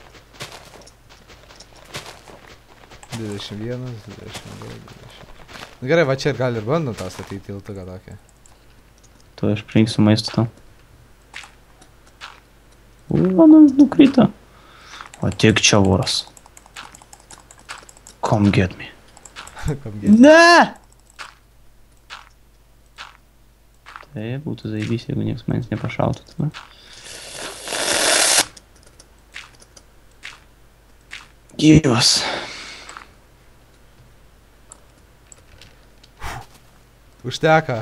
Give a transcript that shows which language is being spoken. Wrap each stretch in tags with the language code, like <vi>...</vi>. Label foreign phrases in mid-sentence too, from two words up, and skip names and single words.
<lt>21, 22, 20. Nu gerai, va čia ir gal ir bandom tą statyti tiltuką tokį. Tu aš pririnksiu maisto tau. Mano nukrito. O tik čia voras.</lt> <en>Come get me. Kam gėt.</en> <lt>Ne! Tai būtų zaibys, jeigu nieks manęs nepašautų tada. Gyvas. Užteka.</lt>